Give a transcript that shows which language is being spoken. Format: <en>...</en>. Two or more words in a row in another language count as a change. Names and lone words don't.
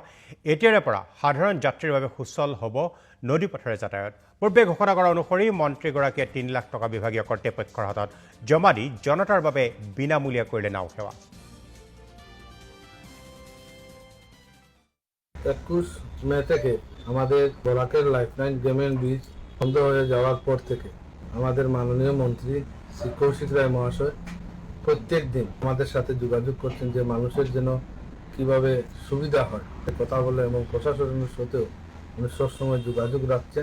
<as>এতিয়াৰে পৰা সাধাৰণ যাত্ৰীৰ বাবে সুচল হ'ব নদী পথেৰে যাতায়াত। পূৰ্বে ঘোষণা কৰা অনুসৰি মন্ত্ৰীগৰাকীয়ে ৩ লাখ টকা বিভাগীয় কৰ্তৃপক্ষৰ হাতত জমা দি জনতাৰ বাবে বিনামূলীয়া কৰিলে নাও সেৱা।</as> <bn>21 মে থেকে আমাদের বরাকের লাইফলাইন গ্রামীণ ব্রিজ বন্ধ হয়ে যাওয়ার পর থেকে আমাদের মাননীয় মন্ত্রী শ্রী কৌশিক রায় মহাশয় প্রত্যেক দিন আমাদের সাথে যোগাযোগ করছেন যে মানুষের জন্য কিভাবে সুবিধা হয় কথা বলে এবং প্রশাসনের সাথেও উনি সবসময় যোগাযোগ রাখছেন।</bn>